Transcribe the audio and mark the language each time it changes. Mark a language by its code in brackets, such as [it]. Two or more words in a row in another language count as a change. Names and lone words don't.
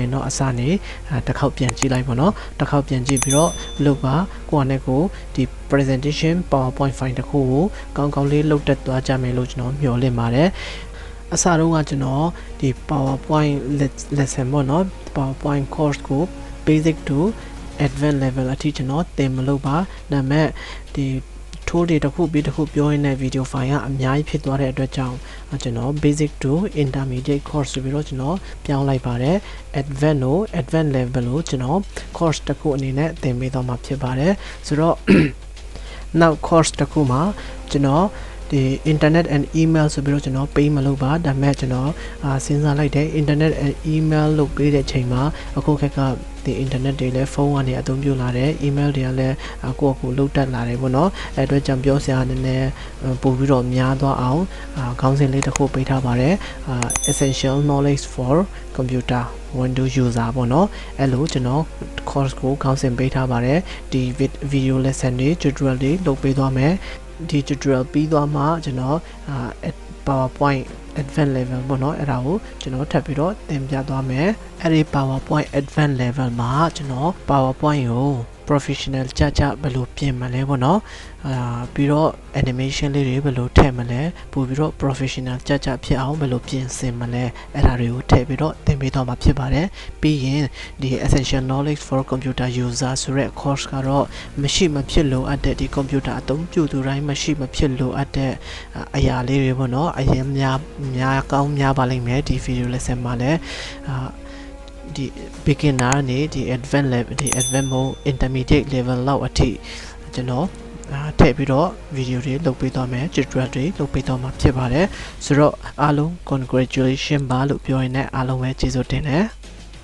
[my] တော့အစနေတစ်ခေါက်ပြန်ကြည့်လိုက်ပေါ့နော်တစ်ခေါက်ပြန်ကြည့်ပြီးတော့လုပ်ပါကိုယ့်အနေကိုဒီ [en] presentation PowerPoint file [my] တစ်ခုကိုကောင်းကောင်းလေးလုပ်တတ်သွားကြမယ်လို့ကျွန်တော်မျှော်လင့်ပါတယ်။အစတုန်းကကျွန်တော်ဒီ [en] PowerPoint lesson [my] ပေါ့နော် [en] PowerPoint course [my] ကို [en] basic to advanced level [my] အထိကျွန်တော်သင်မလို့ပါဒါပေမဲ့ဒီထိုးတွေတစ်ခုပြီးတစ်ခုပြောရင်းနဲ့ [en] video file [my] ကအများကြီးဖြစ်သွားတဲ့အတွက်ကြောင့်ကျွန်တော် [en] basic to intermediate course [my] ဆိုပြီးတော့ကျွန်တော်ပြောင်းလိုက်ပါတယ် [en] advanced level [my] ကိုကျွန်တော် course တစ်ခုအနေနဲ့သင်ပေးတော့မှာဖြစ်ပါတယ်ဆိုတော့နောက် course တစ်ခုမှာကျွန်တော်ဒီ [en] internet and email [my] ဆိုပြီးတော့ကျွန် တော်ပေးမလို့ပါဒါပေမဲ့ကျွန်တော်စဉ်းစားလိုက်တယ် [en] internet and email [my] လုပ်ပေးတဲ့ချိန်မှာအခုခက်ကဒီ internet တွေလည်းဖုန်းကနေအသုံးပြုလာတယ် email တွေကလည်းကိုယ့်အကူလုပ်တတ်လာတယ်ပေါ့နော်အဲ့အတွက်ကြောင့်ပြောစရာနည်းနည်းပို့ပြီးတော့များသွားအောင်ခေါင်းစဉ်လေးတစ်ခုပေးထားပါတယ် [en] essential knowledge for computer Windows user [my] ပေါ့နော်အဲ့လိုကျွန်တော် course ကိုခေါင်းစဉ်ပေးထားပါတယ်ဒီ [en] video lesson [my] တွေ tutorial တွေလုပ်ပေးသွားမယ်ဒီ tutorial ပြီးသွားမှကျွန်တော် [en] PowerPoint advanced level [my] ပေါ့နော်အဲ့ဒါကိုကျွန်တော်ထပ်ပြီးတော့သင်ပြသွားမယ်အဲ့ဒီ [en] PowerPoint advanced level [my] မှာကျွန်တော် PowerPoint ကို professional ကြဘယ်လိုပြင်မလဲပေါ့နော်ပြီးတော့ animation လေးတွေဘယ်လိုထည့်မလဲပို့ပြီးတော့ professional ကြဖြစ်အောင်ဘယ်လိုပြင်ဆင်မလဲအဲ့ဒါတွေကိုထည့်ပြီးတော့သင်ပေးတော့မှာ ဖြစ်ပါတယ်ပြီးရင်ဒီ [en] essential knowledge for computer user [my] ဆိုတဲ့ course ကတော့မရှိမဖြစ်လိုအပ်တဲ့ဒီ computer အသုံးပြုသူတိုင်းမရှိမဖြစ်လိုအပ်တဲ့အရာလေးတွေပေါ့နော်အရင်များကောင်းများပါလိမ့်မယ်ဒီ [en] video lesson [my] မှာလည်းဒီ beginner နဲ့ဒီ [en] advanced level [my] ဒီ [en] advanced mode intermediate level [my] လောက်အထိကျွန်တော်ထည့်ပြီးတော့ video တွေလုပ်ပေးသွားမယ် tutorial တွေလုပ်ပေးသွားမှာဖြစ်ပါတယ်ဆိုတော့အားလုံး congratulation ပါလို့ပြောရင်လည်းအားလုံးပဲကျေးဇူးတင်တယ်